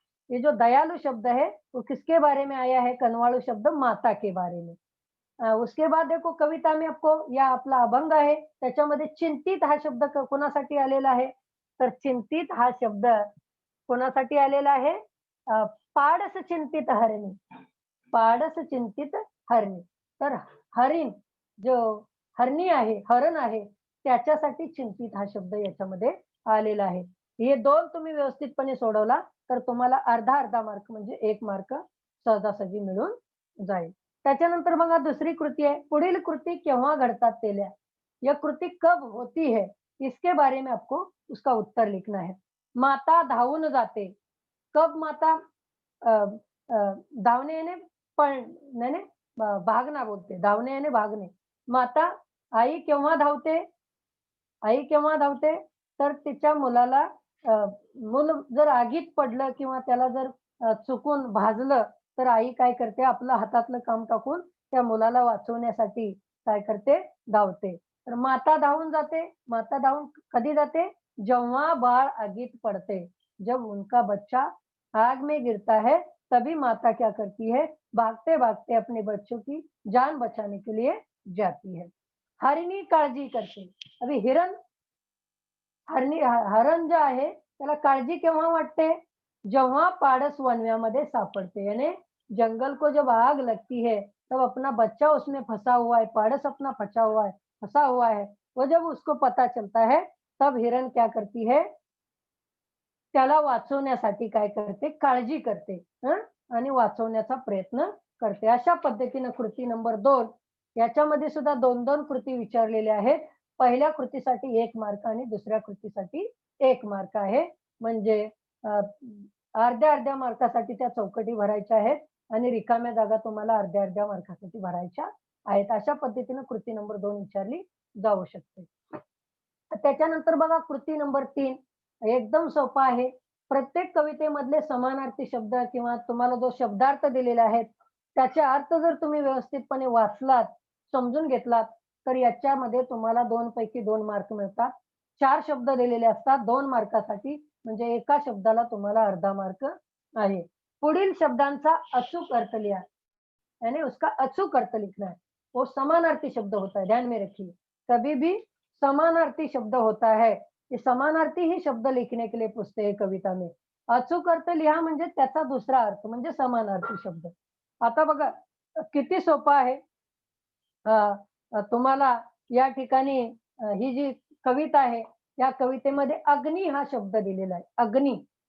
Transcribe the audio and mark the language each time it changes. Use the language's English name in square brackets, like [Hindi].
[Hindi] ये जो दयालु शब्द है, वो किसके बारे में आया है? [Marathi] कनवाळू शब्द [Hindi] माता के बारे में. उसके बाद देखो कविता में आपको [Marathi] या आपला अभंग आहे, त्याच्यामध्ये चिंतित हा शब्द कोणासाठी आलेला आहे? तर चिंतित हा शब्द कोणासाठी आलेला आहे? पाडस चिंतित हरणी. पाडस चिंतित हरणी. तर हरिण जो हरणी आहे, हरण आहे, त्याच्यासाठी चिंतित हा शब्द याच्यामध्ये आलेला आहे. हे 2 तुम्ही व्यवस्थितपणे सोडवला, तर तुम्हाला अर्धा-अर्धा मार्क म्हणजे 1 मार्क सहजासहजी मिळून जाईल. त्याच्यानंतर बघा दुसरी कृती आहे. पुढील कृती केव्हा घडतात ते लिहा. [Hindi] यह कृती कब होती है? इसके बारे में आपको उसका उत्तर लिखना है. [Marathi] माता धावून जाते. कब माता अ, धावणे याने पळ नाही, [Hindi] नाही भागना बोलते. [Marathi] धावणे याने भागणे. माता आई केव्हा धावते? आई केव्हा धावते? तर तिच्या मुलाला अ, मूल जर आगीत पडलं किंवा त्याला जर चुकून भाजलं, तर आई काय करते? आपलं हातातलं काम टाकून त्या मुलाला वाचवण्यासाठी काय करते? धावते. तर माता धावून जाते. माता धावून कधी जाते? जेव्हा बाळ आगीत पडते. [Hindi] जब उनका बच्चा आग में गिरता है, तभी माता क्या करती है? भागते-भागते अपने बच्चों की जान बचाने के लिए जाती है. [Marathi] हरिणी काळजी करते. अभी हरण जो आहे त्याला काळजी केव्हा वाटते? जेव्हा पाडस वनव्यामध्ये सापडते [Hindi] यानी जंगल को जब आग लगती है तब अपना बच्चा उसमें फंसा हुआ है, पाडस अपना फंसा हुआ है। वो जब उसको पता चलता है तब हिरण क्या करती है? [Marathi] त्याला वाचवण्यासाठी काय करते? काळजी करते हं आणि वाचवण्याचा प्रयत्न करते. अशा पद्धतीनं कृती नंबर 2 याच्यामध्ये सुद्धा 2-2 कृती विचारलेल्या आहेत. पहिल्या कृतीसाठी 1 मार्क आणि दुसऱ्या कृतीसाठी 1 मार्क आहे. म्हणजे अ, अर्ध्या-अर्ध्या मार्कासाठी त्या चौकटी भरायच्या आहेत आणि रिकाम्या जागा तुम्हाला अर्ध्या-अर्ध्या मार्कासाठी भरायच्या आहेत. अशा पद्धतीनं कृती नंबर 2 विचारली जाऊ शकते. त्याच्यानंतर बघा कृती नंबर 3 एकदम सोपा आहे. प्रत्येक कवितेमधले समानार्थी शब्द किंवा तुम्हाला जो शब्दार्थ दिलेले आहेत, त्याचे अर्थ जर तुम्ही व्यवस्थितपणे वाचलात, समजून घेतलात, तर याच्यामध्ये तुम्हाला 2 पैकी 2 मार्क मिळतात. 4 शब्द दिलेले असतात 2 मार्कासाठी, म्हणजे एका शब्दाला तुम्हाला अर्धा मार्क आहे. पुढील शब्दांचा अचूक अर्थ लिहा. [Hindi] यानी उसका अचूक अर्थ लिखना है। वो समानार्थी शब्द होता है, ध्यान में रखिए। कभी भी समानार्थी शब्द होता है, ये समानार्थी ही शब्द लिखने के लिए पूछते हैं कविता में। [Marathi] अचूक अर्थ लिहा म्हणजे त्याचा दुसरा अर्थ म्हणजे समानार्थी शब्द. आता बघा किती सोपं आहे. अ, तुम्हाला या ठिकाणी ही जी कविता आहे, या कवितेमध्ये अग्नी हा शब्द दिलेला आहे. अग्नी.